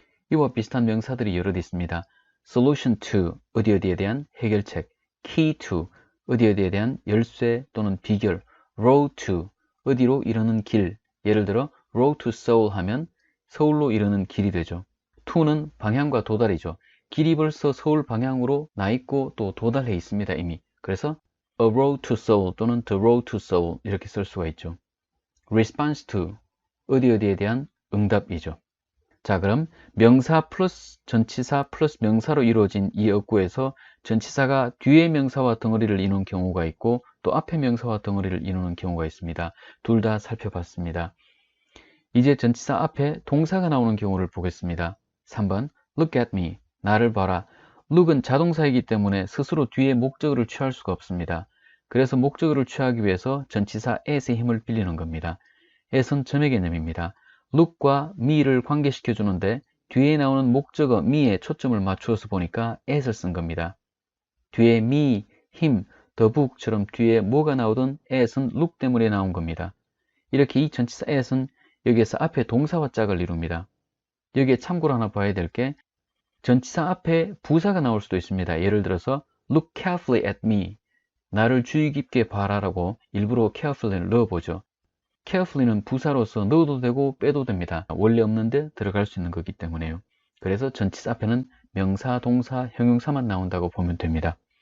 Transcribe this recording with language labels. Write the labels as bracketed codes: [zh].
[ko] 이와 비슷한 명사들이 여럿 있습니다. [en] solution to, [ko] 어디에 대한 해결책, [en] key to, [ko] 어디에 대한 열쇠 또는 비결, [en] road to, [ko] 어디로 이르는 길, 예를 들어 [en] road to Seoul [ko] 하면 서울로 이르는 길이 되죠. to는 방향과 도달이죠. 길이 벌써 서울 방향으로 나 있고 또 도달해 있습니다, 이미. 그래서 [en] a road to Seoul [ko] 또는 [en] the road to Seoul [ko] 이렇게 쓸 수가 있죠. [en] response to, [ko] 어디 어디에 대한 응답이죠. 자, 그럼 명사 플러스 전치사 플러스 명사로 이루어진 이 어구에서 전치사가 뒤에 명사와 덩어리를 이루는 경우가 있고 또 앞에 명사와 덩어리를 이루는 경우가 있습니다. 둘 다 살펴봤습니다. 이제 전치사 앞에 동사가 나오는 경우를 보겠습니다. [en] 3번 Look at me. [ko] 나를 봐라. look은 자동사이기 때문에 스스로 뒤에 목적어를 취할 수가 없습니다. 그래서 목적어를 취하기 위해서 전치사 at의 힘을 빌리는 겁니다. at은 전의 개념입니다. look과 me를 관계시켜 주는데 뒤에 나오는 목적어 me에 초점을 맞추어서 보니까 at을 쓴 겁니다. 뒤에 me, him, [en] the book [ko] 처럼 뒤에 뭐가 나오든 at은 look 때문에 나온 겁니다. 이렇게 이 전치사 at은 여기에서 앞에 동사와 짝을 이룹니다. 여기에 참고로 하나 봐야 될 게 전치사 앞에 부사가 나올 수도 있습니다. 예를 들어서 [en] look carefully at me. [ko] 나를 주의 깊게 봐라라고 일부러 carefully를 넣어보죠. carefully는 부사로서 넣어도 되고 빼도 됩니다. 원래 없는데 들어갈 수 있는 거기 때문에요. 그래서 전치사 앞에는 명사, 동사, 형용사만 나온다고 보면 됩니다.